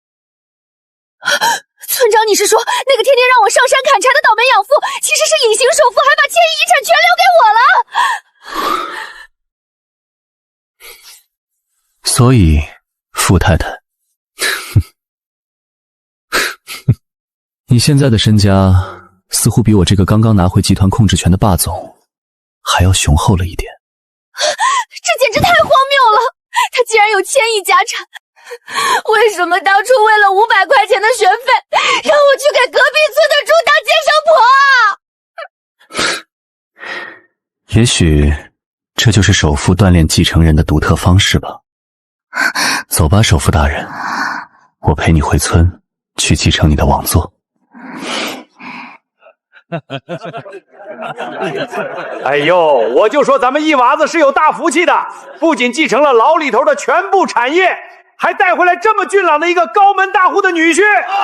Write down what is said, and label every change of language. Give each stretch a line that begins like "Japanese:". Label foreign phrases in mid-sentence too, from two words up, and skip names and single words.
Chinese: 村长，你是说那个天天让我上山砍柴的倒霉养父，其实是隐形首富，还把1000亿遗产全留给我了？所以，傅太太，你现在的身家似乎比我这個剛剛拿回集團控制權的霸總還要雄厚了一點。這簡直太荒謬了！他既然有1000億家產，為什麼當初為了500塊錢的學費，讓我去給隔壁村的豬當接生婆啊？也許這就是首富鍛鍊繼承人的獨特方式吧。走吧，首富大人，我陪你回村去繼承你的王座。哎呦，我就說咱們一娃子是有大福氣的，不僅繼承了牢裡頭的全部產業，還帶回來這麼俊朗的一個高門大戶的女婿。